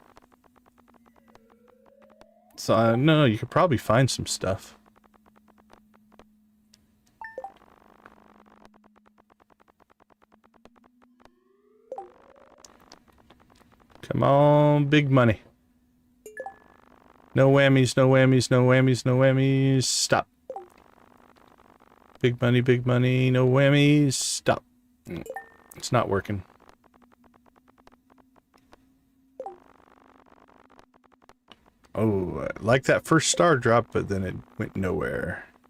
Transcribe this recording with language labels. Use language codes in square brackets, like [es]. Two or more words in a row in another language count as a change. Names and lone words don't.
[en] So, I don't know, you could probably find some stuff. Come on, big money. No whammies, no whammies, no whammies, no whammies. Stop. Big money, no whammies. Stop. It's not working. Oh, I like that first star drop, but then it went nowhere.